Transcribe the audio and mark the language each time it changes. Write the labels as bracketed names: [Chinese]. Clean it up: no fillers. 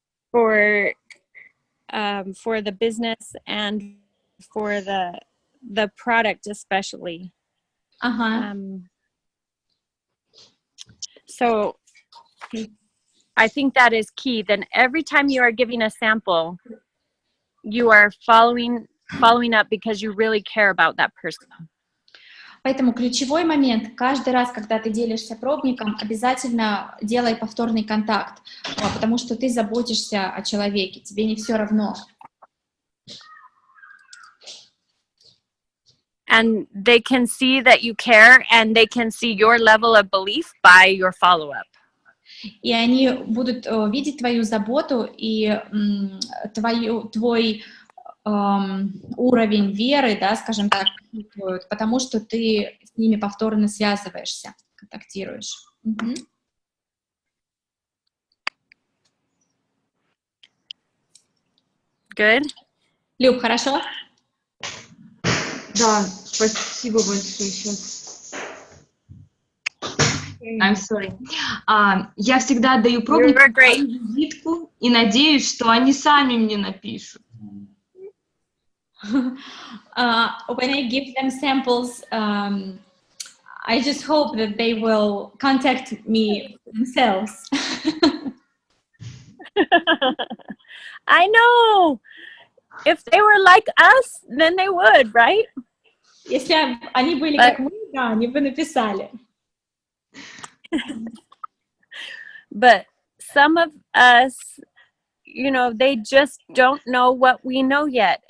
[English] For the business and for the product especially. So I think that is key. Then every time you are giving a sample, you are following up because you really care about that person. [Russian] Поэтому ключевой момент, каждый раз, когда ты делишься пробником, обязательно делай повторный контакт, потому что ты заботишься о человеке, тебе не все равно. [English] And they can see that you care, and they can see your level of belief by your follow-up. [Russian] И они будут видеть твою заботу и твой уровень веры, да, скажем так, потому что ты с ними повторно связываешься, контактируешь. [English] Good. [Russian] Люб, хорошо? Да, спасибо большое. Сейчас. [English] I'm sorry. [Russian] Я всегда отдаю пробникам визитку и надеюсь, что они сами мне напишут. [English] When I give them samples, I just hope that they will contact me themselves. I know. If they were like us, then they would, right? [Russian] Если они были как мы, да, они бы написали. [English] But some of us, you know, they just don't know what we know yet.